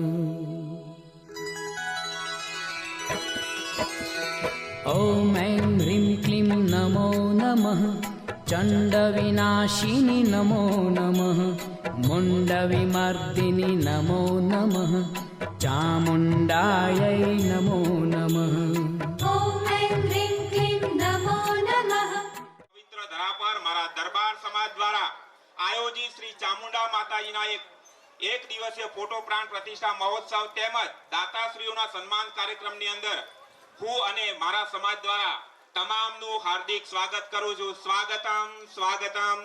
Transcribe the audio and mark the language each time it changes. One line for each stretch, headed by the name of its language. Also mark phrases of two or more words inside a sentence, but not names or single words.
Sanskrit: ॐ ऐं ह्रीं क्लीं नमो नमः चण्डविनाशिनी नमो नमः मुण्डविमर्दिनी नमो नमः चामुण्डायै नमो नमः
Gujarati: પવિત્ર ધરા પર મારા દરબાર સમાજ દ્વારા આયોજિત શ્રી ચામુંડા માતાજીના એક દિવસીય ફોટો પ્રાણ પ્રતિષ્ઠા મહોત્સવ તેમજ દાતાશ્રીઓના સન્માન કાર્યક્રમની અંદર હું અને મારા સમાજ દ્વારા તમામનું હાર્દિક સ્વાગત કરું છું.